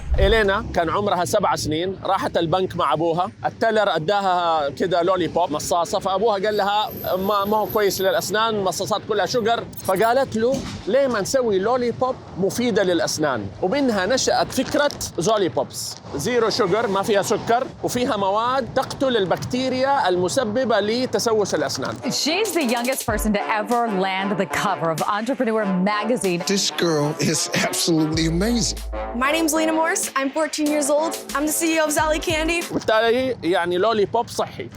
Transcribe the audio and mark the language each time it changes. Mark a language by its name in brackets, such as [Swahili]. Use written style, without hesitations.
[Arabic] إلينا كان عمرها 7 سنين، راحت البنك مع أبوها، التلر أداها كده لولي بوب مصاصة، فأبوها قال لها ما هو كويس للأسنان، مصاصات كلها شجر. فقالت له ليه ما نسوي لولي بوب مفيدة للأسنان؟ ومنها نشأت فكرة زولي بوبس، زيرو شجر، ما فيها سكر، وفيها مواد تقتل البكتيريا المسببة لتسوس الأسنان. [English] She's the youngest person to ever land the cover of Entrepreneur magazine. This girl is absolutely amazing. My name's Lena Morse. I'm 14 years old. I'm the CEO of Zally Candy. [Arabic] وبالتالي يعني لولي بوب صحي.